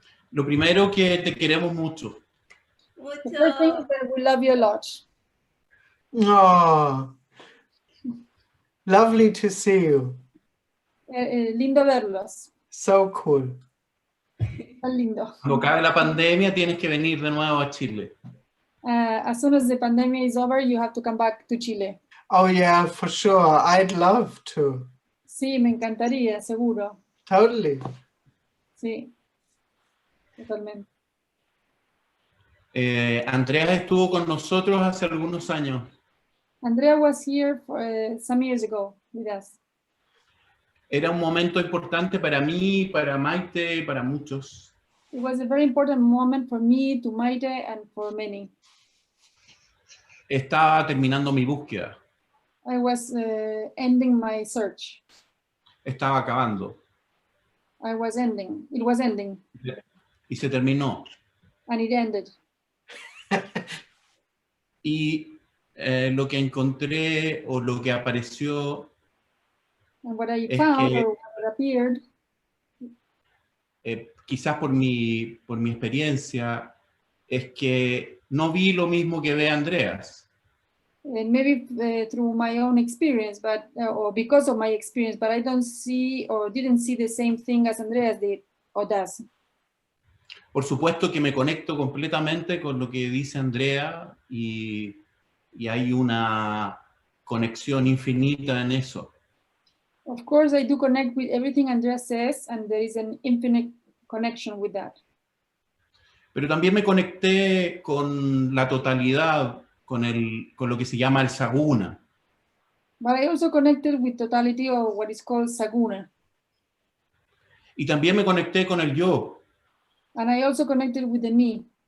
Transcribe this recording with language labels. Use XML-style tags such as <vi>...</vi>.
<es>Lo primero, que te queremos mucho.</es> <en>The first thing is that we love you a lot. Oh, lovely to see you.</en> <es>Lindo verlos.</es> <en>So cool.</en> <es>Tan lindo. Cuando acabe la pandemia, tienes que venir de nuevo a Chile.</es> <en>As soon as the pandemic is over, you have to come back to Chile. Oh, yeah, for sure. I'd love to.</en> <es>Sí, me encantaría, seguro.</es> <en>Totally.</en> <es>Sí, totalmente. Andreas estuvo con nosotros hace algunos años.</es> <en>Andrea was here some years ago with us.</en> <es>Era un momento importante para mí, para Maite, para muchos.</es> <en>It was a very important moment for me, to Maite, and for many.</en> <es>Estaba terminando mi búsqueda.</es> <en>I was ending my search.</en> <es>Estaba acabando.</es> <en>I was ending. It was ending.</en> <es>Y se terminó.</es> <en>And it ended.</en> <es>Y lo que encontré o lo que apareció</es> <en>And what I</en> <es>es</es> <en>found,</en> <es>que,</es> <en>or what appeared,</en> <es>quizás por mi experiencia, es que no vi lo mismo que ve Andreas.</es> <en>and maybe through my own experience, but or because of my experience, but I don't see or didn't see the same thing as Andreas did or does.</en> <es>Por supuesto que me conecto completamente con lo que dice Andrea y hay una conexión infinita en eso.</es> <en>Of course, I do connect with everything Andreas says, and there is an infinite connection with that.</en> <es>Pero también me conecté con la totalidad, con lo que se llama el saguna.</es> <en>But I also connected with totality, or what is called saguna.</en> <es>Y también me conecté con el yo.</es> <en>And I also connected with the me.</en>